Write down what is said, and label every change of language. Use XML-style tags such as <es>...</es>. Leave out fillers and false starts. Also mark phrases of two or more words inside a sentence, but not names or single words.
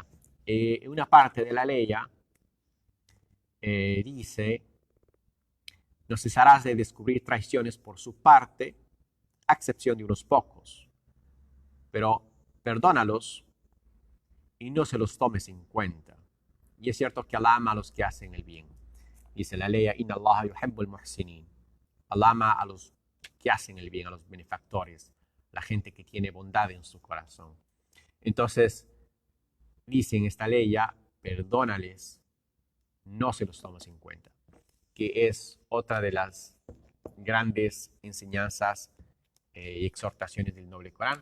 <es>Una parte de la ley dice: no cesarás de descubrir traiciones por su parte, a excepción de unos pocos, pero perdónalos y no se los tomes en cuenta. Y es cierto que Allah ama a los que hacen el bien. Dice la ley:</es> <ar>إن الله يحب المحسنين.</ar> <es>Allah ama a los que hacen el bien, a los benefactores, la gente que tiene bondad en su corazón. Entonces, dice en esta ley: perdónales, no se los tomes en cuenta, que es otra de las grandes enseñanzas y exhortaciones del noble Corán.</es>